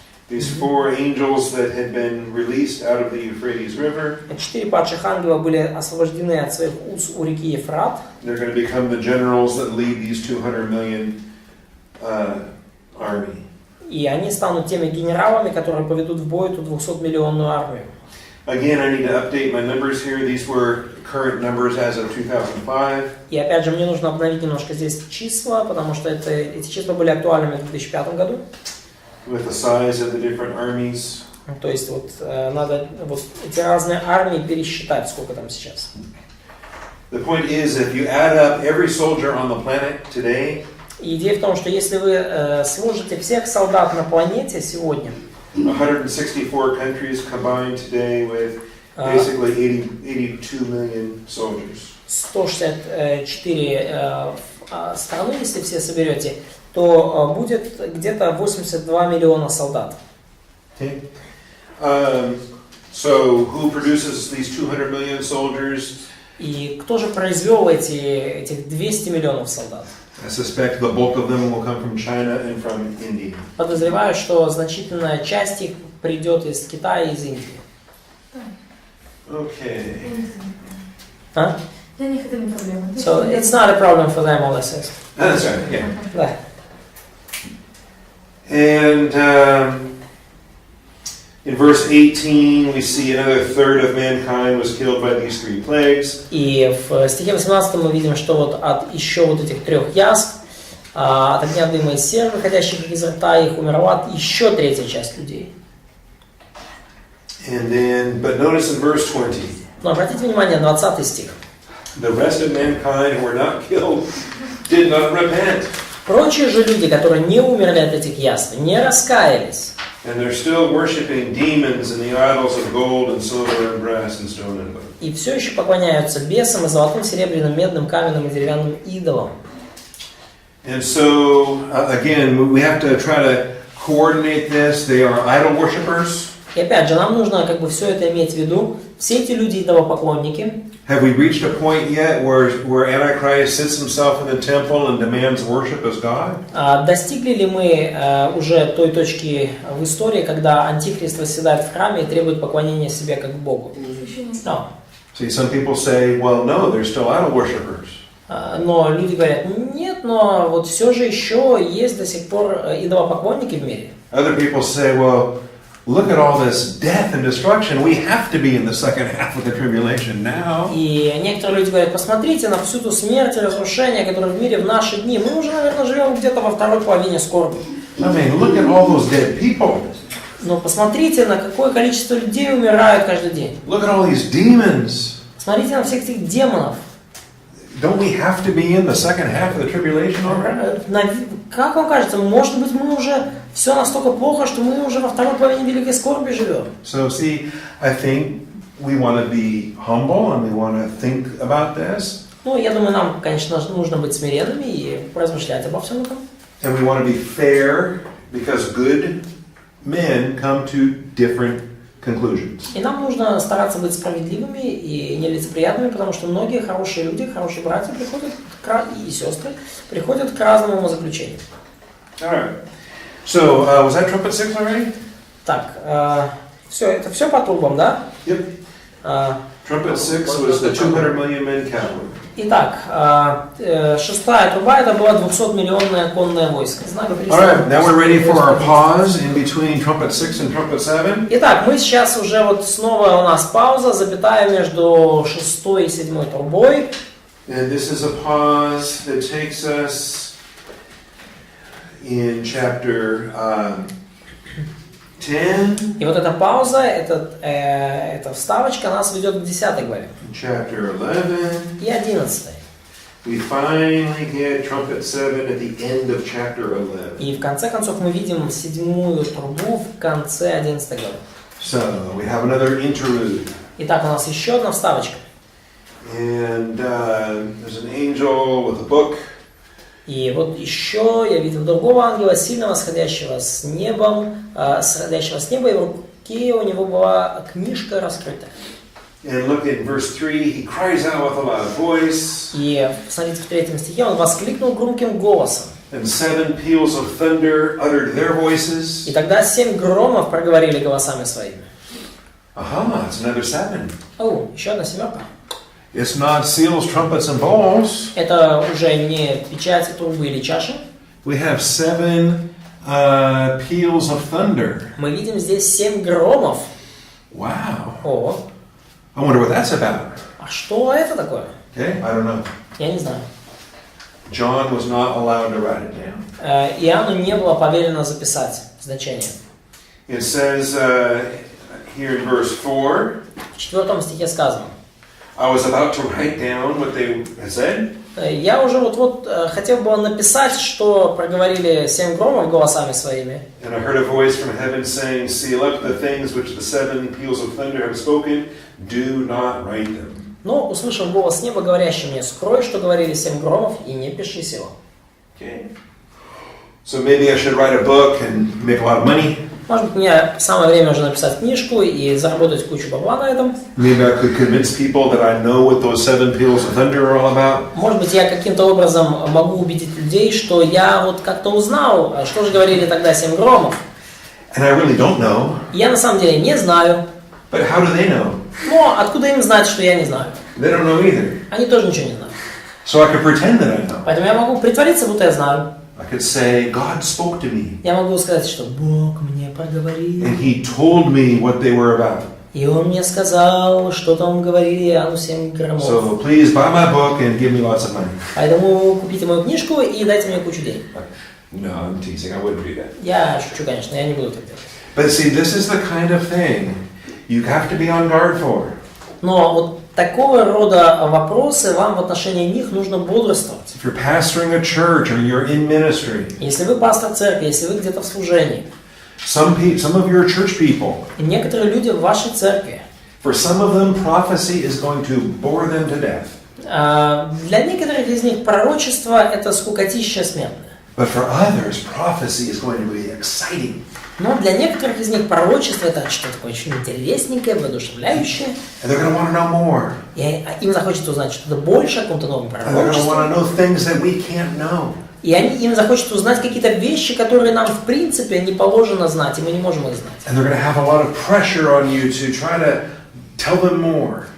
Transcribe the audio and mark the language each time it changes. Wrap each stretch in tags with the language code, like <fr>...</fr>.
<en>These 4 angels that had been released out of the Euphrates River.</en> <ru>4 падших ангела были освобождены от своих уз у реки Ефрат.</ru> <en>They're going to become the generals that lead these 200 million army.</en> <ru>И они станут теми генералами, которые поведут в бой эту 200-миллионную армию.</ru> <en>Again, I need to update my numbers here. These were current numbers as of 2005.</en> <ru>И опять же, мне нужно обновить немножко здесь числа, потому что эти числа были актуальными в 2005 году.</ru> <en>With the size of the different armies.</en> <ru>То есть вот надо вот эти разные армии пересчитать, сколько там сейчас.</ru> <en>The point is, if you add up every soldier on the planet today,</en> <ru>И идея в том, что если вы сложите всех солдат на планете сегодня,</ru> <en>164 countries combined today with basically 82 million soldiers.</en> <ru>164 страны, если все соберете, то будет где-то 82 миллиона солдат.</ru> <en>Okay. So who produces these 200 million soldiers?</en> <ru>И кто же произвел этих 200 миллионов солдат?</ru> <en>I suspect the bulk of them will come from China and from India.</en> <ru>Подозреваю, что значительная часть их придет из Китая и из Индии.</ru> <en>Okay.</en> <ru>А? Для них это не проблема.</ru> <en>So it's not a problem for them, all this is. That's right. Yeah.</en> <ru>Да.</ru> <en>And in verse 18, we see another third of mankind was killed by these 3 plagues.</en> <ru>И в стихе 18 мы видим, что вот от еще вот этих 3 язв, от огня, дыма и сер, выходящих из рта их, умерла еще 3-я часть людей.</ru> <en>And then, but notice in verse 20,</en> <ru>Но обратите внимание, 20 стих.</ru> <en>the rest of mankind who were not killed did not repent.</en> <ru>Прочие же люди, которые не умерли от этих язв, не раскаялись.</ru> <en>And they're still worshiping demons and the idols of gold and silver and brass and stone and wood.</en> <ru>И все еще поклоняются бесам и золотым, серебряным, медным, каменным и деревянным идолам.</ru> <en>And so, again, we have to try to coordinate this. They are idol worshippers.</en> <ru>И опять же, нам нужно как бы все это иметь в виду. Все эти люди идолопоклонники.</ru> <en>Have we reached a point yet where Antichrist sits himself in the temple and demands worship as God?</en> <ru>Достигли ли мы уже той точки в истории, когда Антихрист восседает в храме и требует поклонения себе как Богу?</ru> <en>No. See, some people say, well, no, they're still idol worshippers.</en> <ru>Но люди говорят, нет, но вот все же еще есть до сих пор идолопоклонники в мире.</ru> <en>Other people say, well, look at all this death and destruction. We have to be in the second half of the tribulation now.</en> <ru>И некоторые люди говорят, посмотрите на всю ту смерть и разрушение, которое в мире в наши дни. Мы уже, наверное, живем где-то во второй половине скорби.</ru> <en>I mean, look at all those dead people.</en> <ru>Но посмотрите, на какое количество людей умирают каждый день.</ru> <en>Look at all these demons.</en> <ru>Смотрите на всех этих демонов.</ru> <en>Don't we have to be in the second half of the tribulation already?</en> <ru>Как вам кажется, может быть, мы уже все настолько плохо, что мы уже во второй половине великой скорби живем?</ru> <en>So, see, I think we want to be humble and we want to think about this.</en> <ru>Ну, я думаю, нам, конечно, нужно быть смиренными и размышлять обо всем этом.</ru> <en>And we want to be fair because good men come to different conclusions.</en> <ru>И нам нужно стараться быть справедливыми и нелицеприятными, потому что многие хорошие люди, хорошие братья и сестры приходят к разному умозаключению.</ru> <en>All right. So, was that trumpet 6 already?</en> <ru>Так, это все по трубам, да?</ru> <en>Yep. Trumpet 6 was the 200 million men cavalry.</en> <ru>Итак, 6-я труба, это была 200-миллионное конное войско.</ru> <en>All right, now we're ready for our pause in between trumpet 6 and trumpet 7.</en> <ru>Итак, мы сейчас уже вот снова у нас пауза, запятая между 6-й и 7-й трубой.</ru> <en>And this is a pause that takes us in chapter 10.</en> <ru>И вот эта пауза, эта вставочка нас ведет к 10 главе.</ru> <en>Chapter 11.</en> <ru>И 11.</ru> <en>we finally get trumpet 7 at the end of chapter 11.</en> <ru>И в конце концов мы видим седьмую трубу в конце 11 главы.</ru> <en>So we have another interlude.</en> <ru>Итак, у нас еще одна вставочка.</ru> <en>And there's an angel with a book.</en> <ru>И вот еще я видел другого ангела, сильно восходящего с неба, и в руке у него была книжка раскрытая.</ru> <en>And look in verse 3, he cries out with a loud voice.</en> <ru>И посмотрите, в 3 стихе он воскликнул громким голосом.</ru> <en>And 7 peals of thunder uttered their voices.</en> <ru>И тогда 7 громов проговорили голосами своими.</ru> <en>Aha, it's another 7.</en> <ru>О, еще одна семерка.</ru> <en>It's not seals, trumpets, and bowls.</en> <ru>Это уже не печати, трубы или чаши.</ru> <en>We have 7 peals of thunder.</en> <ru>Мы видим здесь 7 громов.</ru> <en>Wow.</en> <ru>О,</ru> <en>I wonder what that's about.</en> <ru>а что это такое?</ru> <en>Okay, I don't know.</en> <ru>Я не знаю.</ru> <en>John was not allowed to write it down.</en> <ru>Иоанну не было повелено записать значение.</ru> <en>It says here in verse 4,</en> <ru>В 4 стихе сказано.</ru> <en>I was about to write down what they had said.</en> <ru>Я уже вот хотел бы написать, что проговорили 7 громов голосами своими.</ru> <en>And I heard a voice from heaven saying, seal up the things which the 7 peals of thunder have spoken, do not write them.</en> <ru>Но услышал голос с неба, говорящий мне, скрой, что говорили 7 громов, и не пиши сего.</ru> <en>Okay. So maybe I should write a book and make a lot of money.</en> <ru>Может быть, мне самое время уже написать книжку и заработать кучу бабла на этом.</ru> <en>Maybe I could convince people that I know what those 7 peals of thunder are all about.</en> <ru>Может быть, я каким-то образом могу убедить людей, что я вот как-то узнал, что же говорили тогда 7 громов.</ru> <en>And I really don't know.</en> <ru>Я на самом деле не знаю.</ru> <en>But how do they know?</en> <ru>Но откуда им знать, что я не знаю?</ru> <en>They don't know either.</en> <ru>Они тоже ничего не знают.</ru> <en>So I could pretend that I know.</en> <ru>Поэтому я могу притвориться, будто я знаю.</ru> <en>I could say, God spoke to me.</en> <ru>Я могу сказать, что Бог мне проговорил.</ru> <en>And He told me what they were about.</en> <ru>И Он мне сказал, что там говорили Иоанну 7 громов.</ru> <en>So please buy my book and give me lots of money.</en> <ru>Поэтому купите мою книжку и дайте мне кучу денег.</ru> <en>No, I'm teasing. I wouldn't do that.</en> <ru>Я шучу, конечно, я не буду так делать.</ru> <en>But see, this is the kind of thing you have to be on guard for.</en> <ru>Но вот такого рода вопросы, вам в отношении них нужно бодрствовать.</ru> <en>If you're pastoring a church or you're in ministry,</en> <ru>Если вы пастор церкви, если вы где-то в служении,</ru> <en>some of your church people,</en> <ru>и некоторые люди в вашей церкви,</ru> <en>for some of them, prophecy is going to bore them to death.</en> <ru>для некоторых из них пророчество – это скукотища смертная.</ru> <en>But for others, prophecy is going to be exciting.</en> <ru>Но для некоторых из них пророчество – это что-то такое очень интересненькое, воодушевляющее.</ru> <en>And they're going to want to know more.</en> <ru>И им захочется узнать что-то больше о каком-то новом</ru> <en>And they're going to</en> <ru>пророчестве.</ru> <en>want to know things that we can't know.</en> <ru>И им захочется узнать какие-то вещи, которые нам в принципе не положено знать, и мы не можем их знать.</ru> <en>And they're going to have a lot of pressure on you to try to tell them more.</en>